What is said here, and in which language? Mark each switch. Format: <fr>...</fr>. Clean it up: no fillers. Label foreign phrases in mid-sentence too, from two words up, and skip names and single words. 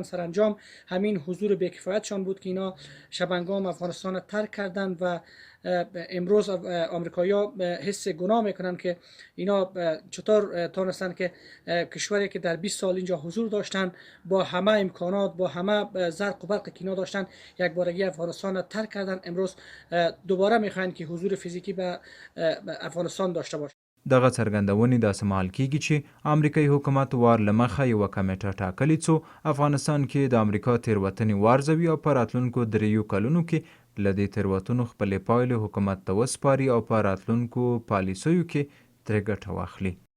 <fa>سرانجام همین حضور بی‌کفایتشان بود که اینا شبنگام افغانستان را ترک کردند و امروز آمریکایی‌ها حس گناه میکنن که اینا چطور تونستن که کشوری که در 20 سال اینجا حضور داشتن با همه امکانات، با همه زرق و برق که اینا داشتن، یک بارگی افغانستان را ترک کردن. امروز دوباره میخواین که حضور فیزیکی به افغانستان داشته باشه.</fa> <ps>دغه څرګندونې داسې مهال کیږي چې امریکایي حکومت وار له مخه یوه کمیټه ټاکلې څو افغانستان کې د امریکا تېروتنې وارزوي او په راتلونکو 3 کلونو کې له دې تېروتنو خپلې پایلې حکومت ته وسپاري او په راتلونکو پالیسیو کې ترې ګټه واخلي.</ps>